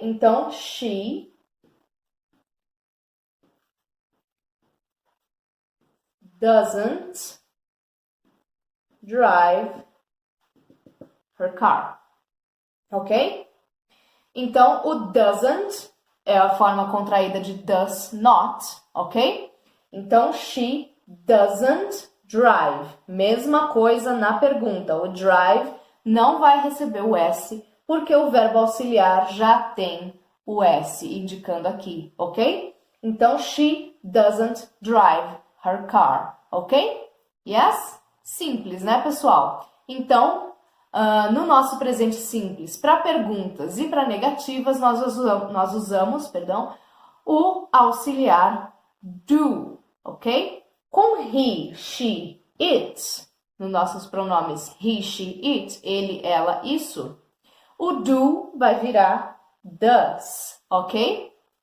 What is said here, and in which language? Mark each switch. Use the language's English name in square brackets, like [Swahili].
[English] Então, she doesn't drive her car, ok? [Portuguese] Então, o doesn't é a forma contraída de does not, ok? Então, [English] she doesn't drive. [Portuguese] Mesma coisa na pergunta. O drive não vai receber o S, porque o verbo auxiliar já tem o S, indicando aqui, ok? [English] Então, she doesn't drive her car, ok? [Portuguese] Yes? Simples, né, pessoal? Então, no nosso presente simples, para perguntas e para negativas, nós usamos o auxiliar do, ok? Com he, she, it, nos nossos pronomes he, she, it, ele, ela, isso, o do vai virar does, ok?